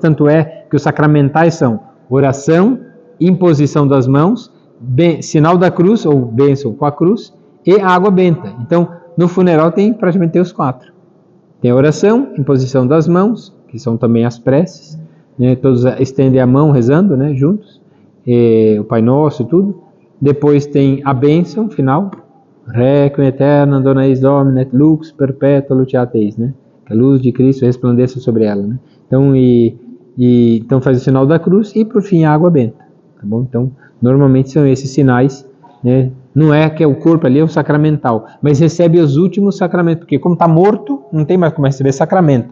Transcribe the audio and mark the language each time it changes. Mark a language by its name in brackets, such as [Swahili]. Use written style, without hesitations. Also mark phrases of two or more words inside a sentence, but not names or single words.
[Portuguese] Tanto é que os sacramentais são oração, imposição das mãos, sinal da cruz, ou bênção com a cruz, e água benta. Então, no funeral praticamente os 4. Tem a oração, imposição das mãos, que são também as preces, né? Todos estendem a mão rezando, né? Juntos, o Pai Nosso e tudo. Depois tem a bênção final, [Latin] Requiem aeternam dona eis Domine et lux perpetua luceat eis, [Portuguese] né? Que a luz de Cristo resplandeça sobre ela, né? Então, então faz o sinal da cruz e por fim a água benta, tá bom? Então, normalmente são esses sinais, né? Não é que é o corpo ali, é o sacramental, mas recebe os últimos sacramentos, porque como está morto, não tem mais como receber sacramento.